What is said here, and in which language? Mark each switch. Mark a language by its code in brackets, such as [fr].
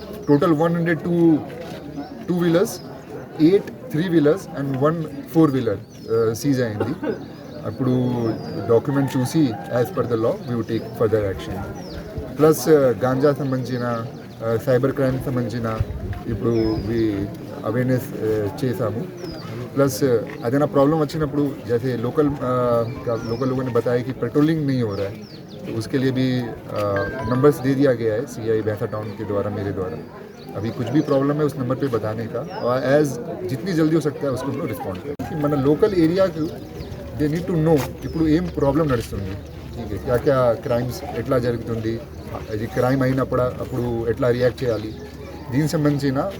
[te] Total 102 2-వీలర్స్, 8 3-వీలర్స్ and 1 4-వీలర్ seize అయింది. అప్పుడు document చూసి [en] As per the law we would take further action. [te] Plus ganja సంబంధించిన, cyber crime సంబంధించిన ఇప్పుడు అవేర్నెస్ చేసాము. [hi] प्लस अगर प्रॉब्लम [te] వచ్చినప్పుడు [hi] जैसे लोकल लोगों ने बताया कि पेट्रोलिंग नहीं हो रहा है, तो उसके लिए भी नंबर्स दे दिया गया है सीआई भैंसा टाउन के द्वारा, मेरे द्वारा. अभी कुछ भी प्रॉब्लम है उस नंबर पे बताने का, और एज जितनी जल्दी हो सकता है उसको हम लोग रिस्पॉन्ड करें. [te] మన local ఏరియాకు [en] they need to know [te] ఇప్పుడు ఏం ప్రాబ్లం నడుస్తుంది, క్యా క్రైమ్స్ ఎట్లా జరుగుతుంది, అది క్రైమ్ అప్పుడు ఎట్లా రియాక్ట్ చేయాలి, దీనికి సంబంధించిన